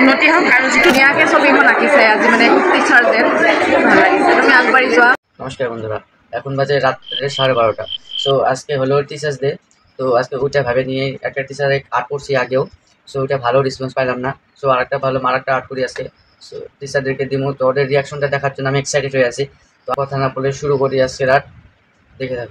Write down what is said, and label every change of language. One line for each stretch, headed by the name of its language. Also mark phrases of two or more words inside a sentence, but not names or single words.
Assamese: হওক আৰু যিটো ধুনীয়াকৈ ছবিখন আঁকিছে আজি মানে টিচাৰ যে ভাল লাগিছে। তুমি আগবাঢ়ি যোৱা।
Bangla: নমস্কার বন্ধুরা, এখন বাজে রাত্রে 12:30। সো আজকে হলো
English: Teachers' Day.
Bangla: তো আজকে ওইটা ভাবে নিয়ে একটা টিচারে আর্ট করছি আগেও। সো ওইটা ভালো রেসপন্স পাইলাম না। সো আরেকটা ভালো আরেকটা আর্ট করি আজকে। সো টিচারদেরকে দিমো, তো ওদের রিয়াকশনটা দেখার জন্য আমি এক্সাইটেড হয়ে আছি। তো কথা না বলে শুরু করি আজকে রাত। দেখে থাকো।